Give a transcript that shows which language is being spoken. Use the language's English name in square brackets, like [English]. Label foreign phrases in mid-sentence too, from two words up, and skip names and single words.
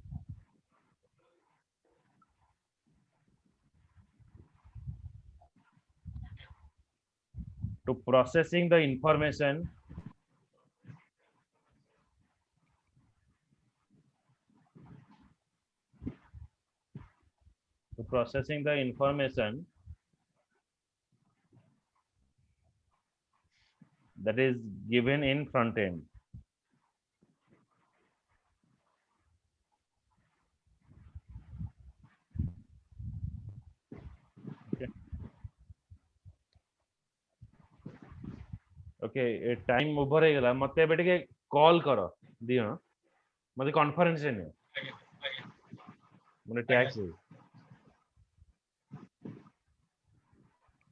[English] to processing the information that is given in front end. Okay, time over [Odia] ହେଇଗଲା ମତେ ଏବେ ଟିକେ କଲ୍ କର ଦିଅ ମତେ କନଫରେନ୍ସ ରେ ନିଅ ମାନେ ଟ୍ୟାକ୍ସ